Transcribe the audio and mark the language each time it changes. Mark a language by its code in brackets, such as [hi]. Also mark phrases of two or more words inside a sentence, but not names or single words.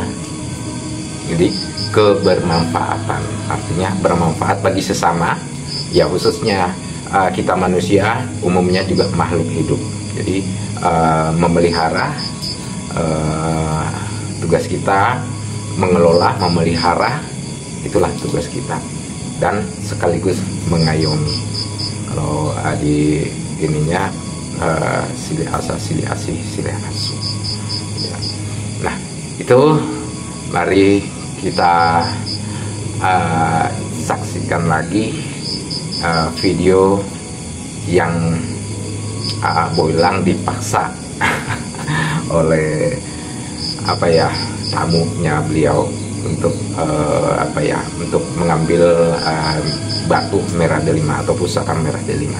[id] Jadi kebermanfaatan artinya bermanfaat bagi sesama, ya khususnya kita manusia, umumnya juga makhluk hidup. Jadi memelihara, tugas kita mengelola, memelihara, itulah tugas kita, dan sekaligus mengayomi. Kalau di ininya [su] silih asa, silih asih, silih asu ya. [id] Nah itu mari kita saksikan lagi video yang Boylang dipaksa oleh tamunya beliau untuk untuk mengambil batu merah delima atau pusaka merah delima.